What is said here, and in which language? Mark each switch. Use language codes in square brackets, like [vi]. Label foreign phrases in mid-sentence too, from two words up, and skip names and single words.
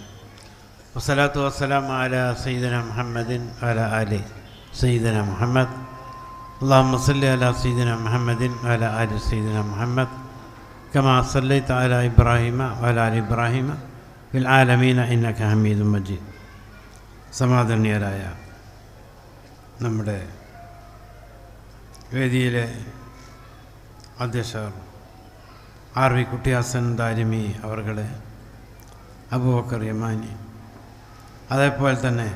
[ar] والصلاة والسلام على سيدنا محمد وعلى آل سيدنا محمد. اللهم صل على سيدنا محمد وعلى آل سيدنا محمد كما صليت على إبراهيم وعلى آل إبراهيم في العالمين إنك حميد مجيد. [ml] സമാദരണീയരായ നമ്മുടെ വേദിയിലെ അധ്യക്ഷർ ആർ വി കുട്ടിയാസൻ ദാരിമി അവർകളെ, അബൂബക്കർ യമാനി, അതേപോലെ തന്നെ